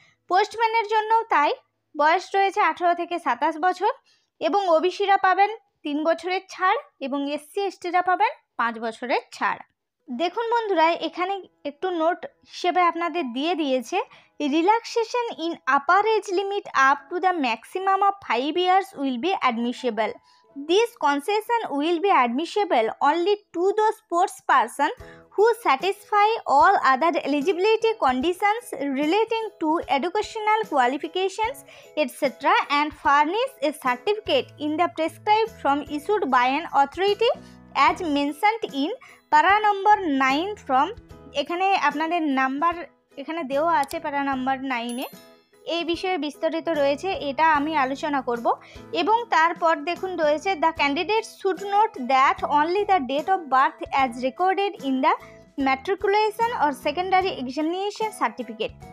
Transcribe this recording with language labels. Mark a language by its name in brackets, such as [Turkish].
[Bangla] পোস্টম্যানের জন্যও তাই, বয়স রয়েছে 18 থেকে 27 বছর এবং ওবিসিরা পাবেন 3 বছরের ছাড় এবং SC STরা পাবেন 5 বছরের ছাড়। দেখুন বন্ধুরা, এখানে একটু নোট হিসেবে আপনাদের দিয়ে দিয়েছে, [English] Relaxation in upper age limit up to the maximum of 5 years will be admissible. This concession will be admissible only to those sports person who satisfy all other eligibility conditions relating to educational qualifications etc. and furnish a certificate in the prescribed form issued by an authority as mentioned in para number 9 from। [Bangla] এখানে আপনাদের number এখানে দেওয়া আছে প্যারা number 9-এ, এই বিষয়ে বিস্তারিত রয়েছে, এটা আমি আলোচনা করব। এবং তারপর দেখুন রয়েছে [English] The candidate should note that only the date of birth as recorded in the matriculation or secondary examination certificate.